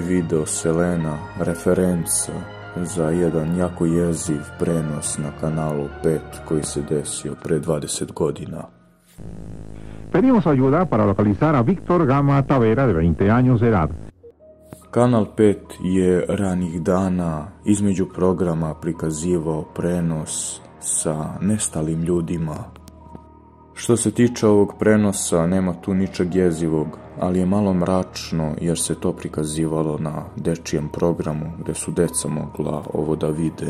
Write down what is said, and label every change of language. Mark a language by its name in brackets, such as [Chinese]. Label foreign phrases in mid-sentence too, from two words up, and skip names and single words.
[Serbian] video Selena referenca za jedan jako jeziv prenos na Kanalu 5 koji se desio pre 20 godina. [Spanish] Pedimos ayuda para localizar a Víctor Gama Tavera de 20 años de edad. [Serbian] Kanal 5 je ranih dana između programa prikazivao prenos sa nestalim ljudima. Što se tiče ovog prenosa, nema tu ničeg jezivog, ali je malo mračno jer se to prikazivalo na dečijem programu gde su deca mogla ovo da vide.